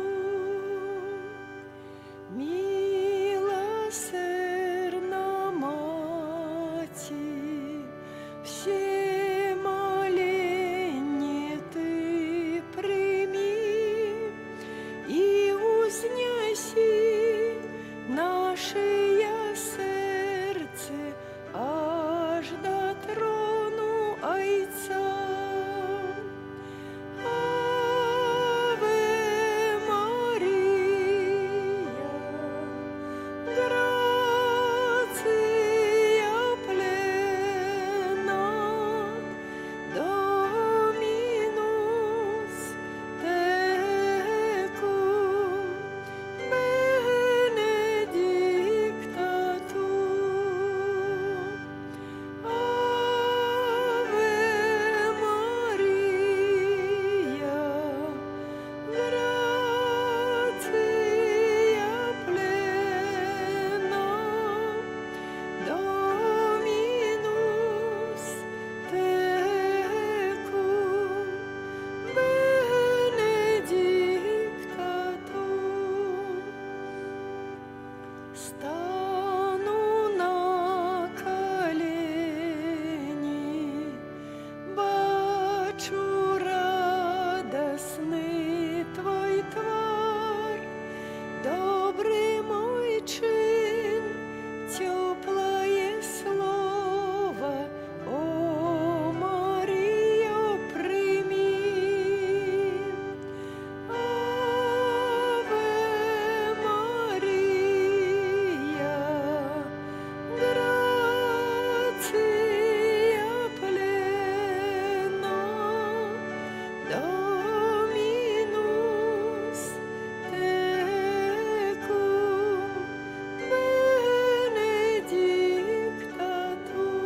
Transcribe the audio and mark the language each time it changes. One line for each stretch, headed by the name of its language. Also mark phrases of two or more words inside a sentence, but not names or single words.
Rusyn: Милосердна Мати, все моления Ты прими и узнеси наше сердце аж до трону Отца.
Latin: Ave Maria, gratia plena, Dominus tecum benedicta tu. Ave Maria, gratia plena, Dominus tecum benedicta tu.
Rusyn: Стану на колени, бачу радостный Твой твар, добрый мой чин, теплое слово, о Мария, прими.
Latin: Ave Maria, gratia plena, Dominus tecum benedicta tu.